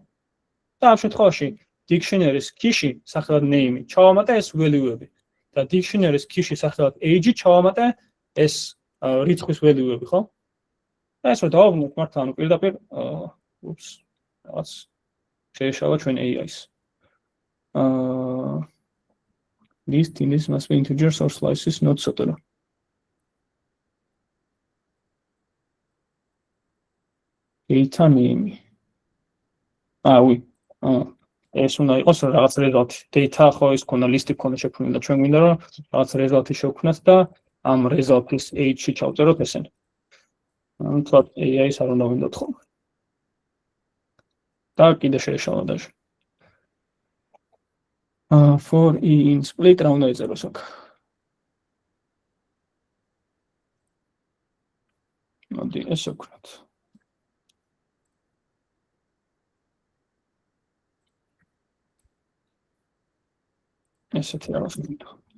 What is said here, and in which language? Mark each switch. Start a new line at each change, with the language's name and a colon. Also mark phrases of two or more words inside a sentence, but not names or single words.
Georgian: და ამ შემთხვევაში
English: dictionary-ს key-ში
Georgian: სახელად name-ი ჩავამატე ეს value-ები და
English: dictionary-ს key-ში
Georgian: სახელად age-ი ჩავამატე ეს რიცხვის value-ები, ხო? და ეს რო დავაბრუნოთ მართლა, ანუ პირდაპირ რაღაც შეეშალა ჩვენ AI-ს.
English: This things must be integers or slices, not etc. Data name.
Georgian: Oui. ეს უნდა იყოს რაღაც result. Data ხო ის ქონა list-ი ქონა შექმნილი და ჩვენ გვინდა რომ რაღაც result-ი შევქმნათ და ამ result-ის age-ში ჩავწეროთ ესენი. ანუ თქვა AI-ს არ უნდა ვინდოთ ხოლმე. და კიდე შეეშალა დაჟე.
English: For i in split
Georgian: რა უნდა ეწეროს აქ. მოდი ესე ვქნათ. ესეთი რაღაც გინდა.